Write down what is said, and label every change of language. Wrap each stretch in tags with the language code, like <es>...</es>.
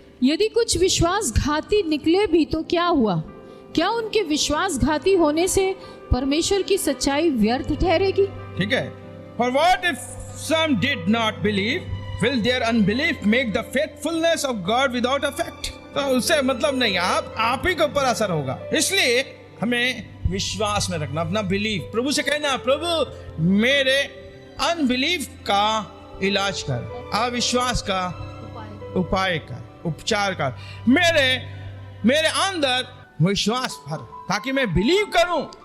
<hi>यदि कुछ विश्वासघाती निकले भी तो क्या हुआ? क्या उनके विश्वासघाती होने से परमेश्वर की सच्चाई व्यर्थ ठहरेगी? ठीक है।</hi> <en>For what if some did not believe? Will their unbelief make the faithfulness of God without effect?</en> <hi>तो उससे मतलब नहीं, आप ही के ऊपर असर होगा। इसलिए हमें विश्वास में रखना, अपना बिलीफ। प्रभु से कहना, प्रभु मेरे अनबिलीफ का इलाज कर, अविश्वास का उपाय कर, उपचार कर, मेरे अंदर विश्वास भर, ताकि मैं बिलीव करूं।</hi>